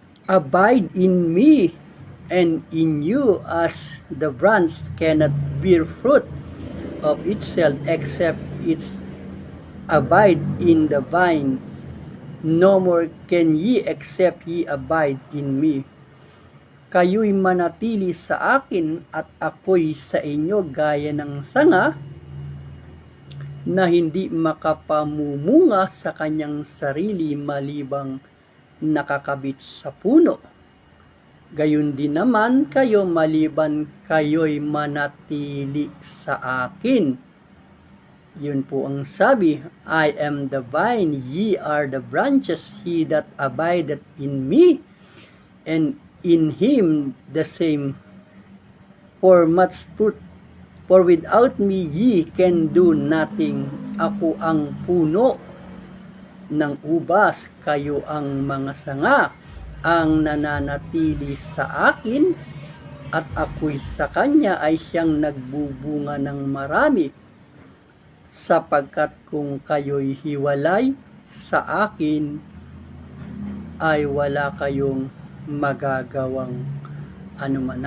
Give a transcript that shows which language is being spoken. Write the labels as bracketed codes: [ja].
[en] Abide in me and in you, as the branch cannot bear fruit of itself except it abide in the vine. No more can ye except ye abide in me. [tl] Kayo'y manatili sa akin at ako'y sa inyo, gaya ng sanga na hindi makapamumunga sa kanyang sarili malibang nakakabit sa puno. Gayon din naman kayo maliban kayo'y manatili sa akin. Yun po ang sabi, [en] I am the vine, ye are the branches, he that abideth in me, and in him the same for much fruit. For without me ye can do nothing. [tl] Ako ang puno ng ubas, kayo ang mga sanga. Ang nananatili sa akin at ako'y sa kanya ay siyang nagbubunga ng marami, sapagkat kung kayo'y hiwalay sa akin ay wala kayong magagawang anuman.